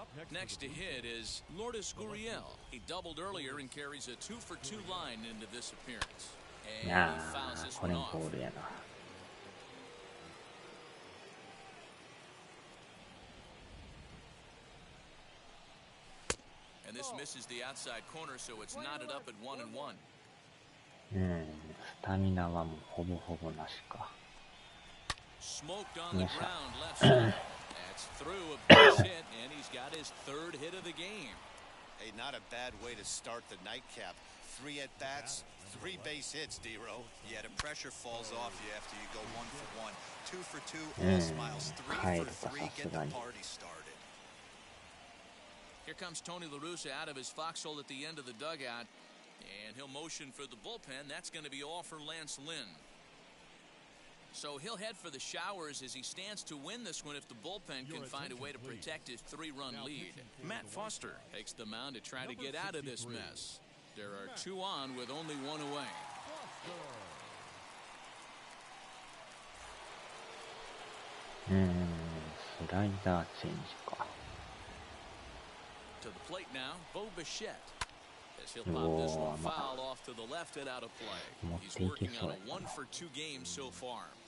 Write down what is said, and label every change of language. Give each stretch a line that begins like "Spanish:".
English: Next to hit is Lourdes Gurriel. He doubled earlier and carries a 2-for-2 line into this appearance. And he fouls this one off. And this misses the outside corner, so it's knotted up at 1-1.
Japanese: スタミナはもうほぼほぼなしか。
English: Smoked on the ground left side. That's through a base hit, and he's got his 3rd hit of the game. Hey, not a bad way to start the nightcap. 3 at-bats, 3 base hits, D-Row. Yeah, the pressure falls off you after you go 1 for 1. 2 for 2, all smiles. 3 for 3, get the party started. Here comes Tony La Russa out of his foxhole at the end of the dugout. And he'll motion for the bullpen. That's going to be all for Lance Lynn. So he'll head for the showers as he stands to win this one if the bullpen can find a way to protect his 3-run lead. Matt Foster takes the mound to try to get out of this mess. There are 2 on with only 1 away.
Japanese: Slider change か。
English: To the plate now, Bo Bichette. As he'll pop this one foul off to the left and out of play. He's working on a 1-for-2 game so far.